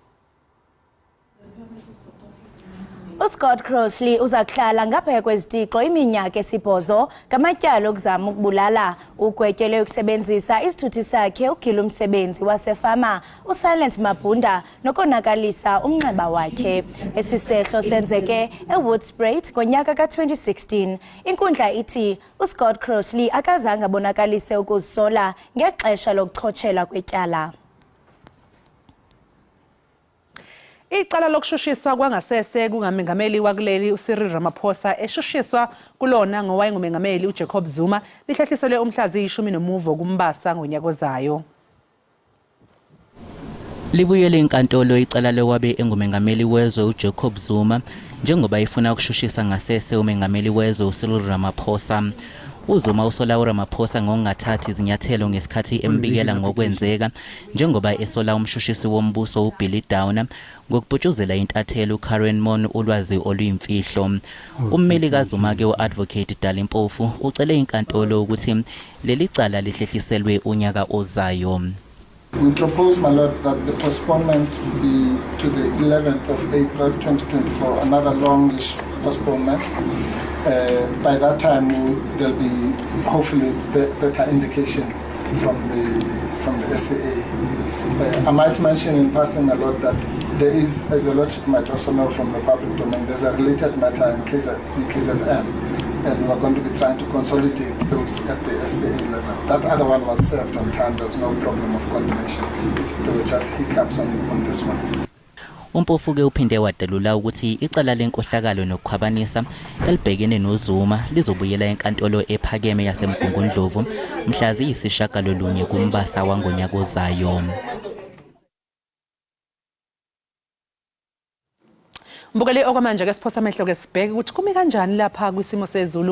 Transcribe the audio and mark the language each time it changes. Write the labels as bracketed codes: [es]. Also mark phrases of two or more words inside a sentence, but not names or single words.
[xh] uScott Crossley uzakuhlala ngaphaya kwezitixo iminyaka 8 ngamatyalo okuzama ukubulala ugwetyelwe ukusebenzisa isithuthi sakhe ukugila umsebenzi wasefama uSilence Mabhunda nokonakalisa umnxeba wakhe. Esisehlo senzeke eWoodspruit ngonyaka ka-2016. Inkundla ithi uScott Crossley akazange abonakalise ukuzisola ngexesha lokuchotshela kwetyala. [zu] Icala lokushushiswa kwangasese kungamengameli wakuleli uCyril Ramaphosa eshushiswa kulona ngowayengumengameli uJacob Zuma lihlehliselwe umhlazi 19 kuMbasa ngonyaka ozayo. Libuyele inkantolo icala lokwabe engumengameli wezwe uJacob Zuma njengoba ifuna ukushushisa ngasese umengameli wezwe uCyril Ramaphosa. uZuma usola uRamaphosa ngokungathathi izinyathelo ngesikhathi embikela ngokwenzeka njengoba esola umshushisi wombuso uBilly Downer ngokubhutshuzela intathelo uKaren Mon ulwazi oluyimfihlo. Ummeli kaZuma ke uadvocate Dalimpofu ucele inkantolo ukuthi leli cala lihlehliselwe unyaka ozayo. [en] We propose, my lord, that the postponement be to the 11th of April 2024, another longish postponement. By that time, there'll be hopefully better indication from the SAA. I might mention in passing, my lord, that there is, as your lordship might also know from the public domain, there's a related matter in KZN, and we're going to be trying to consolidate those at the SAA level. That other one was served on time. There was no problem of coordination. There were just hiccups on this one. [zu] Umpofu ke uphinde wadelula ukuthi icala lenkohlakalo nokukhwabanisa elibhekene noZuma lizobuyela enkantolo ephakeme yaseMgungundlovu mhla ziyisishagalolunye kuMbasa wangonyaka ozayo. Mbukeli okwamanje ke siphosa amehlo ke sibheke ukuthi kumi kanjani lapha kwisimo sezulu.